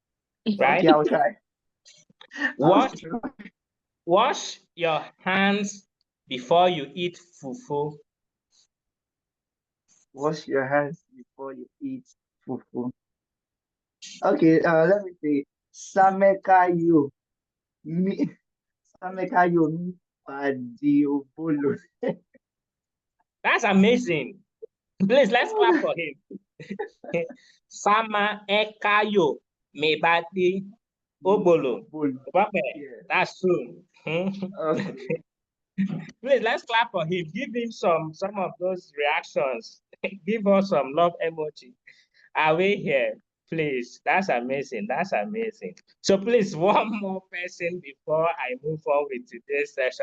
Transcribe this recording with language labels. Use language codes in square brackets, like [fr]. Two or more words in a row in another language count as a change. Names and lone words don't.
[en] Right? Okay, I'll try. Wash your hands before you eat fufu. Wash your hands before you eat fufu. Okay, let me see. Samekayo. Mi Samekayo mi padiobolo. That's amazing. Please, let's clap for him. Sama ekayo mebati obolo. Yeah. That's true. Okay. Please, let's clap for him. Give him some of those reactions. Give us some love emoji. Are we here? Please, that's amazing. That's amazing. So please, one more person before I move on with today's session.